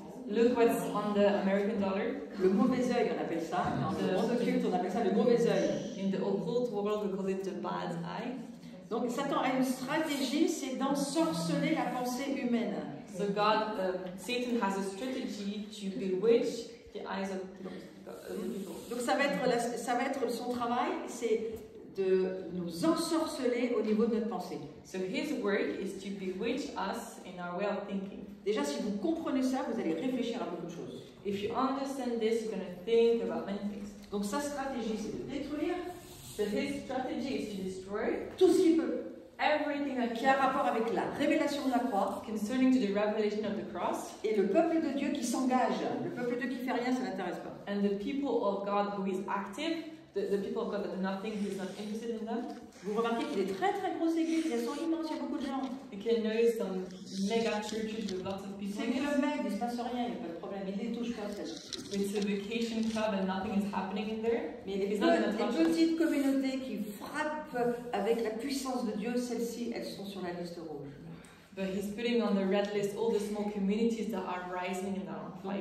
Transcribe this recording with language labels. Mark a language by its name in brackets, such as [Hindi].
[English] Look what's on the American dollar. [French] Le mauvais œil, on appelle ça. Dans le monde occulte, on appelle ça le mauvais œil. [English] In the occult world, we call it the bad eye. [French] Donc Satan a une stratégie, c'est d'ensorceler la pensée humaine. [English] So Satan has a strategy to bewitch the eyes of the people. [French] Donc ça va être son travail, c'est de nous ensorceler au niveau de notre pensée. [English] So his work is to bewitch us in our way of thinking. [French] Déjà, si vous comprenez ça, vous allez réfléchir à beaucoup de choses. [English] If you understand this, you're going to think about many things. [French] Donc sa stratégie, c'est de détruire [English] So his strategy is to destroy [French] tout ce qu'il peut, [English] everything that [French] qui a rapport avec la révélation de la croix, [English] concerning to the revelation of the cross, [French] et le peuple de Dieu qui s'engage. Le peuple de Dieu qui fait rien, ça l'intéresse pas. [English] and the people of God who is active, the people of God that do nothing, who is not interested in them. [French] Vous remarquez qu'il est très très grosse église, elles sont immenses, il y a beaucoup de gens. [English] You can notice some mega churches with lots of people. [French] 5 kilomètres, il ne se passe rien, il n'y a pas de problème, il ne les touche pas. [English] It's a vacation club and nothing is happening in there. [French] Mais les [English] It's not gonna touch us. [French] petites communautés qui frappent avec la puissance de Dieu, celles-ci, elles sont sur la liste rouge. [English] But he's putting on the red list all the small communities that are rising and are on fire.